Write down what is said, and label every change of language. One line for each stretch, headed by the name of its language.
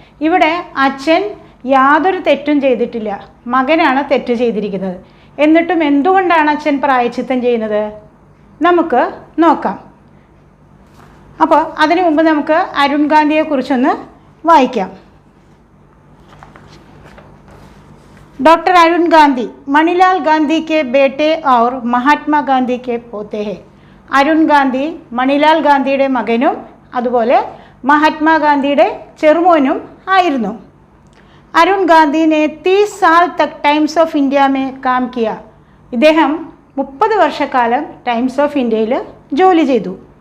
Malayalam: ഇവിടെ അച്ഛൻ യാതൊരു തെറ്റും ചെയ്തിട്ടില്ല, മകനാണ് തെറ്റ് ചെയ്തിരിക്കുന്നത്. എന്നിട്ടും എന്തുകൊണ്ടാണ് അച്ഛൻ പ്രായശ്ചിത്തം ചെയ്യുന്നത്? നമുക്ക് നോക്കാം. അപ്പോൾ അതിനു മുമ്പ് നമുക്ക് അരുൺ ഗാന്ധിയെക്കുറിച്ചൊന്ന് വായിക്കാം.
Hindi: डॉक्टर अरुण गांधी मणिलाल गांधी के बेटे और महात्मा गांधी के पोते हैं.
Malayalam: അരുൺ ഗാന്ധി മണിലാൽ ഗാന്ധിയുടെ മകനും അതുപോലെ മഹാത്മാഗാന്ധിയുടെ ചെറുമോനും ആയിരുന്നു.
Hindi: അരുൺ ഗാന്ധിനെ 30 साल तक times of India may calm Kia.
Malayalam: ഇദ്ദേഹം 30 വർഷക്കാലം ടൈംസ് ഓഫ് ഇന്ത്യയിൽ ജോലി ചെയ്തു.